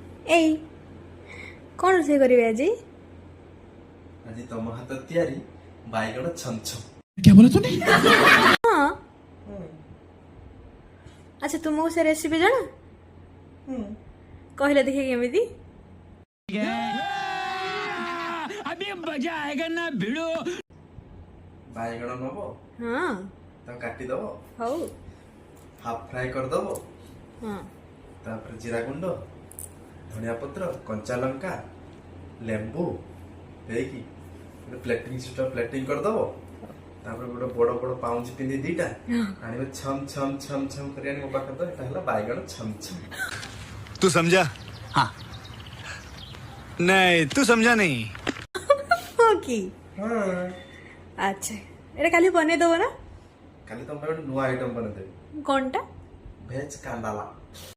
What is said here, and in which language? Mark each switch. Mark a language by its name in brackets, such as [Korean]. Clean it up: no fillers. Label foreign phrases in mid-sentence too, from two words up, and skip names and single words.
[Odia] ଏଇ କଣ ରୋଷେଇ କରିବେ ଆଜି? ଆଜି ତମ ହାତ ତିଆରି ବାଇଗଣ ଛମଛମ। [Hindi] क्या बोला तूने? [Odia] ହଁ ଆଚ୍ଛା ତୁମକୁ ସେ ରେସିପି ଜଣା? କହିଲେ ଦେଖିए କେମିତି? [Hindi] अभी मजा आएगा ना भिड़ो। [Odia] ବାଇଗଣ ନବ, ହଁ ତାକୁ କାଟିଦବ, ହଉ [English] half fry [Odia] କରିଦବ, ହଁ ତାପରେ ଜିରା ଗୁଣ୍ଡ, ଧନିଆ ପତ୍ର, କଞ୍ଚା ଲଙ୍କା, ଲେମ୍ବୁ ଦେଇକି ଗୋଟେ [English] plating system [Odia] ପ୍ଲେଟିଂ କରିଦବ। ତାପରେ ଗୋଟେ ବଡ ବଡ ପାଉଁଜି ପିନ୍ଧି ଦିଟା ଆଣିବେ, ଛମ ଛମ ଛମ ଛମ କରି ଆଣି ମୋ ପାଖରେ ତ ଏଟା ହେଲା ବାଇଗଣ ଛମଛମ। [Hindi] तू समझा? हाँ। नहीं, तू समझा नहीं। [Odia] ହଁ କି? ହଁ, ଆଚ୍ଛା ଏଇଟା କାଲି ବନେଇ ଦବ ନା? କାଲି ତମ ପାଇଁ ଗୋଟେ ନୂଆ ଆଇଟମ ବନେଇଦେବି, କଣଟା? ଭେଜ କାଣ୍ଡାଲା।